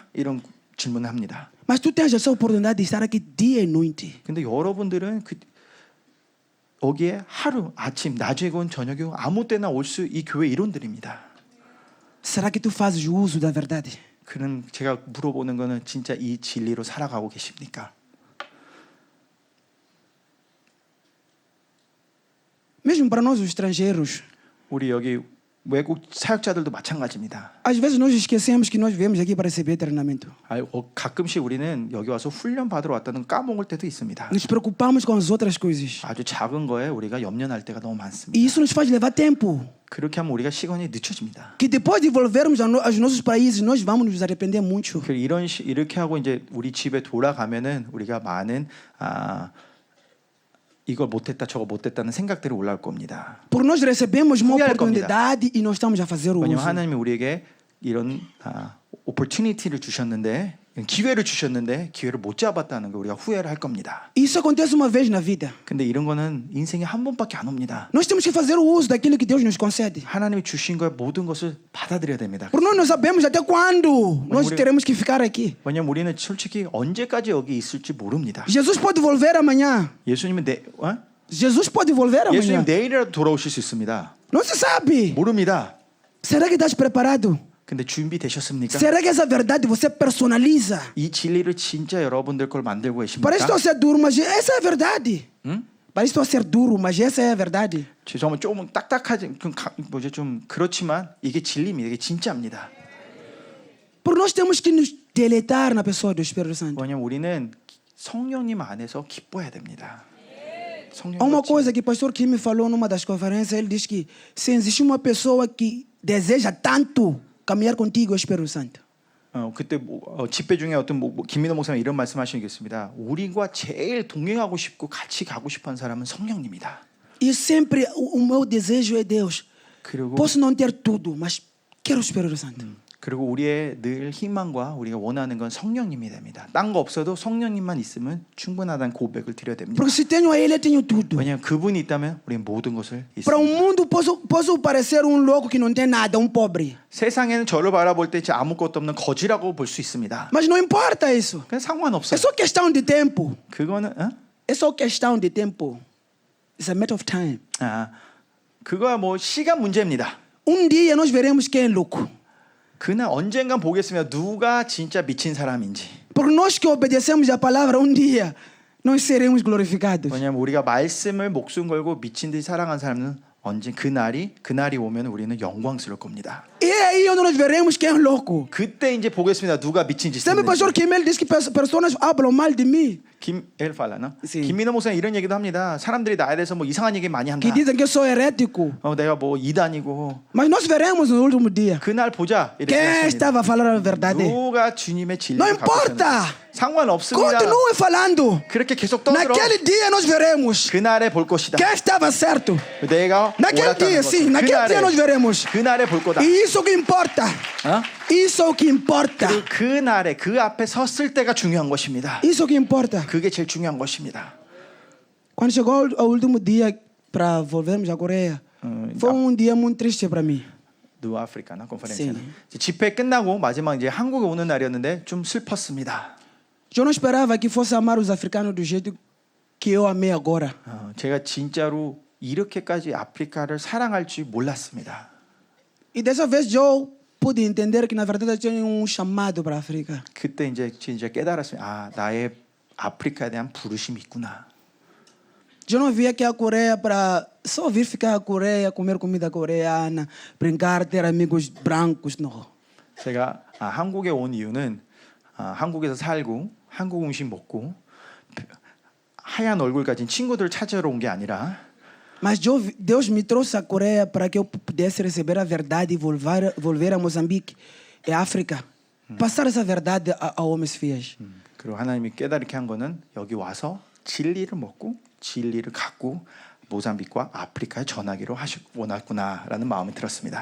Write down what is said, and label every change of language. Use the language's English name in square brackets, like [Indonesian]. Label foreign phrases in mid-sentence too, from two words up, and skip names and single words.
[Korean] 이런 질문을 합니다. [Portuguese] Mas tu tens essa oportunidade de estar aqui dia e noite. [Korean] 근데 여러분들은 여기에 하루, 아침, 낮이건 저녁이건 아무 때나 올 수 이 교회 일원들입니다. [Portuguese] Será que tu fazes uso da verdade? [Korean] 그는 제가 물어보는 거는 진짜 이 진리로 살아가고 계십니까? [Portuguese] Mesmo para nós os estrangeiros, [Korean] 우리 여기 외국 사역자들도 마찬가지입니다. [Portuguese] às vezes nós esquecemos que nós viemos aqui para receber treinamento. [Korean] 가끔씩 우리는 여기 와서 훈련 받으러 왔다는 까먹을 때도 있습니다. [Portuguese] Nos preocupamos com as outras coisas. [Korean] 아주 작은 거에 우리가 염려할 때가 너무 [Portuguese] E [Korean] 많습니다. [Portuguese] isso nos faz levar tempo. [Korean] 그렇게 하면 우리가 시간이 늦춰집니다. [Portuguese] Que depois de volvermos aos nossos países, nós vamos nos arrepender muito. [Korean] 이렇게 하고 이제 우리 집에 돌아가면은 우리가 많은 이걸 못했다 저거 못했다는 생각들이 올라올 겁니다. [Portuguese] Porque nós recebemos uma [Korean] 후회할 [Portuguese] oportunidade e não estamos a fazer o [Korean] 왜냐하면 [Portuguese] uso. [Korean] 하나님이 우리에게 이런 opportunity를 주셨는데 기회를 주셨는데 기회를 못 잡았다는 거 우리가 후회를 할 겁니다. [Portuguese] Isso acontece uma vez na vida. [Korean] 근데 이런 거는 인생에 한 번밖에 안 옵니다. [Portuguese] Nós temos que fazer o uso daquilo que Deus nos concede. [Korean] 하나님이 주신 거에 모든 것을 받아들여야 됩니다. [Portuguese] Porque nós não sabemos até quando nós [Korean] 우리- [Portuguese] teremos que ficar aqui. [Korean] 왜냐면 우리는 솔직히 언제까지 여기 있을지 모릅니다. [Portuguese] Jesus pode volver amanhã. [Korean] 예수님은 [Portuguese] Jesus pode volver [Korean] 예수님 [Portuguese] amanhã. [Korean] 내일이라도 돌아오실 수 있습니다. [Portuguese] Não se sabe. [Korean] 모릅니다. [Portuguese] Será que estás preparado? [Korean] 근데 준비되셨습니까? [Portuguese] Será que essa verdade você personaliza? [Korean] 이 진리를 진짜 여러분들 걸 만들고 계십니까? [Portuguese] Parece que estou a ser duro, mas essa é a verdade. [Korean] 응? [Portuguese] Parece que estou a ser duro, mas essa é a verdade. [Korean] 죄송하면 조금 딱딱하지 좀 그렇지만 이게 진리입니다. 이게 진짜입니다. [Portuguese] Porque nós temos que nos deleitar na pessoa do Espírito Santo. [Korean] 왜냐면 우리는 성령님 안에서 기뻐해야 됩니다. 성령 [Portuguese] Há uma [Korean] 같이. [Portuguese] coisa que o pastor Kim me falou numa das conferências. Ele diz que se existe uma pessoa que deseja tanto caminhar contigo, é o Espírito Santo. [Korean] 그때 집회 중에 어떤 김민호 목사님 이런 말씀하시겠습니다. 우리가 제일 동행하고 싶고 같이 가고 싶어하는 사람은 성령님이다. [Portuguese] E sempre o meu desejo é Deus. [Korean] 그리고 [Portuguese] Posso não ter tudo, mas quero o Espírito Santo. [Korean] 그리고 우리의 늘 희망과 우리가 원하는 건 성령님이 됩니다. 딴 거 없어도 성령님만 있으면 충분하다는 고백을 드려야 됩니다. [Portuguese] Porque se tenho a Ele, eu tenho tudo. [Korean] 왜냐하면 그분이 있다면 우리는 모든 것을 [Portuguese] Para o [Korean] 있습니다. [Portuguese] mundo, posso parecer um louco que não tem nada, um pobre. [Korean] 세상에는 저를 바라볼 때 진짜 아무것도 없는 거지라고 볼 수 있습니다. [Portuguese] Mas não importa isso. [Korean] 그냥 [Portuguese] É [Korean] 상관없어요. [Portuguese] só questão de tempo. [Korean] 그거는 [Portuguese] É só questão de tempo. [English] It's a matter of time. [Korean] 그거야 뭐 시간 문제입니다. [Portuguese] Dia nós veremos quem é louco. [Korean] 그날 언젠간 보겠습니다. 누가 진짜 미친 사람인지. [Portuguese] Porque nós que obedecemos a palavra, dia nós seremos glorificados. [Korean] 왜냐하면 우리가 말씀을 목숨 걸고 미친 듯이 사랑한 사람은 언제 그날이 오면 우리는 영광스러울 겁니다. [Portuguese] E é aí onde nós veremos quem é louco. [Korean] 그때 이제 보겠습니다. 누가 미친 짓을 [Portuguese] Sempre o pastor [Korean] 했는지. [Portuguese] Kimel diz que pessoas hablam mal de mim. sim. [Korean] 김민호 목사님 이런 얘기도 합니다. 사람들이 나에 대해서 뭐 이상한 얘기 많이 한다. [Portuguese] Que dizem que eu sou herético. [Korean] 내가 뭐 이단이고. [Portuguese] Mas nós veremos no último dia. [Korean] 그날 보자. 이렇게 [Portuguese] Quem [Korean] 하십니다. [Portuguese] estava a falar a verdade? [Korean] 누가 주님의 [Portuguese] Não [Korean] 진리를 갖고 [Portuguese] importa. [Korean] 있었는지. 상관없습니다. [Portuguese] Continue falando. [Korean] 그렇게 계속 떠들어. [Portuguese] Naquele dia nós veremos [Korean] 그날에 볼 것이다. [Portuguese] quem estava certo. [Korean] 내가 [Portuguese] Naquele [Korean] 옳았다는 [Portuguese] dia, [Korean] 것을. [Portuguese] sim. Naquele dia nós veremos. [Korean] 그날에 볼 거다. [Portuguese] E isso que importa. Isso que importa. [Korean] 그리고 그날에 그 앞에 섰을 때가 중요한 것입니다. [Portuguese] Isso que importa. [Korean] 그게 제일 중요한 것입니다. [Portuguese] Quando chegou o último dia para volvermos à Coreia, foi dia muito triste para mim. [Korean] 누아프리카나 컨퍼런스는 집회 끝나고 마지막 이제 한국에 오는 날이었는데 좀 슬펐습니다. [Portuguese] Eu não esperava que fosse amar os africanos do jeito que eu amei agora. [Korean] 제가 진짜로 이렇게까지 아프리카를 사랑할 줄 몰랐습니다. [Portuguese] E dessa vez eu pude entender que na verdade eu tinha chamado para a África. [Korean] 그때 이제 진짜 깨달았습니다. 나의 아프리카에 대한 부르심이 있구나. [Portuguese] Eu não via que a Coreia para só vir ficar a Coreia, comer comida coreana, brincar, ter amigos brancos, não. [Korean] 제가 한국에 온 이유는 한국에서 살고 한국 음식 먹고 하얀 얼굴 가진 친구들을 찾으러 온 게 아니라 [Portuguese] Mas Deus me trouxe a Coreia para que eu pudesse receber a verdade e volver a Moçambique e África. Passar essa verdade a homens fiéis. [Korean] 그리고 하나님이 깨달게 한 거는 여기 와서 진리를 먹고 진리를 갖고 모잠비크와 아프리카에 전하기로 원했구나라는 마음이 들었습니다.